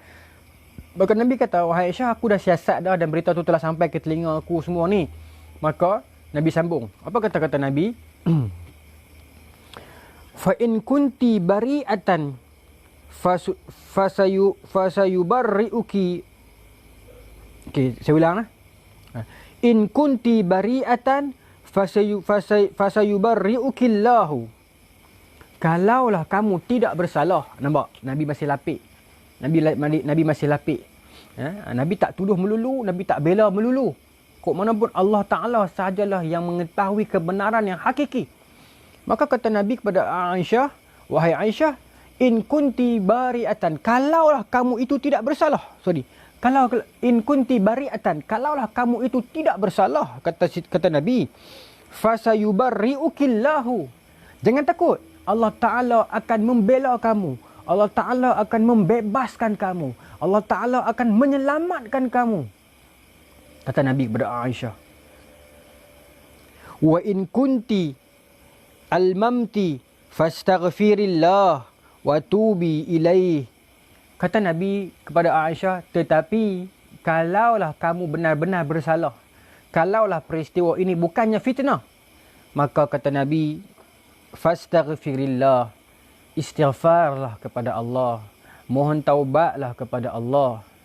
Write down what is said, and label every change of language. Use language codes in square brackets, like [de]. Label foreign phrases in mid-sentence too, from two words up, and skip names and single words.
[ms] Bahkan Nabi kata, wahai Aisyah, aku dah siasat dah dan berita tu telah sampai ke telinga aku semua ni. Maka Nabi sambung. Apa kata-kata Nabi? [ar] فإن كنت بريئة فسيبرئك. [ms] Okey, saya ulang lah. [ar] إن كنت بريئة فسيبرئك الله. [ms] Kalaulah kamu tidak bersalah. Nampak? Nabi masih lapik. Nabi masih lapik. Nabi tak tuduh melulu, Nabi tak bela melulu. Kok mana pun Allah Ta'ala sahajalah yang mengetahui kebenaran yang hakiki. Maka kata Nabi kepada Aisyah, wahai Aisyah, [ar] إن كنت بريئة, [ms] kalaulah kamu itu tidak bersalah. Kalau [ar] إن كنت بريئة, [ms] kalaulah kamu itu tidak bersalah, kata Nabi, fasayubarri'ukillahu. Jangan takut, Allah Ta'ala akan membela kamu. Allah Ta'ala akan membebaskan kamu. Allah Ta'ala akan menyelamatkan kamu. Kata Nabi kepada Aisyah. [ar] وإن كنت ألممت فاستغفر الله وتوبي إليه. [ms] Kata Nabi kepada Aisyah, tetapi kalaulah kamu benar-benar bersalah, kalaulah peristiwa ini bukannya fitnah, maka kata Nabi, fastaghfirillah, istighfarlah kepada Allah, mohon taubatlah kepada Allah.